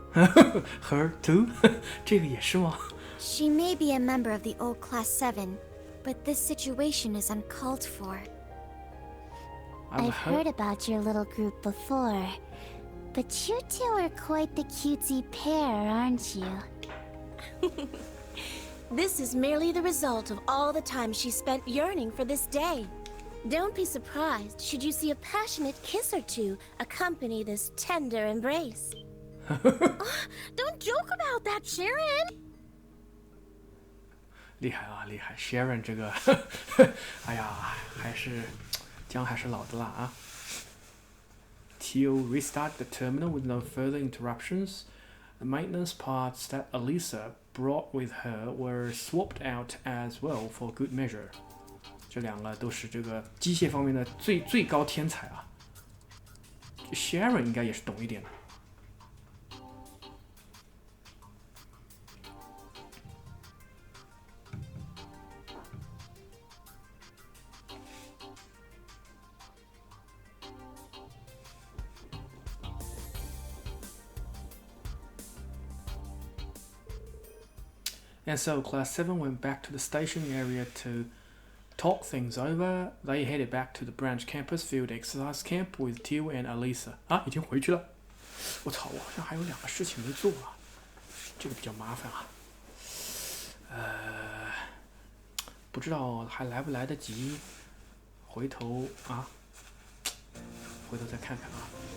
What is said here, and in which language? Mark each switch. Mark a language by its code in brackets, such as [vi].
[en] Her too [zh] 这个也是吗？ [en] She may be a member of the old Class 7, but this situation is uncalled for. I've heard about your little group before, but you two are quite the cutesy pair, aren't you? This is merely the result of all the time she spent yearning for this day. Don't be surprised should you see a passionate kiss or two accompany this tender embrace. Don't joke about that, Sharon. [zh] 厉害啊，厉害 ！Sharon 这个，哎呀，姜还是老的辣啊。 [en] Tio restart the terminal with no further interruptions. The maintenance parts that Elisa brought with her were swapped out as well for good measure. [zh] 这两个都是这个机械方面的最高天才啊。 Sharon 应该也是懂一点的。 [en] And so Class 7 went back to the station area to talk things over. They headed back to the branch campus field exercise camp with Tio and Elisa. [zh] 啊，已经回去了。我操，我好像还有2个事情没做啊，这个比较麻烦啊。不知道还来不来得及，回头再看看啊。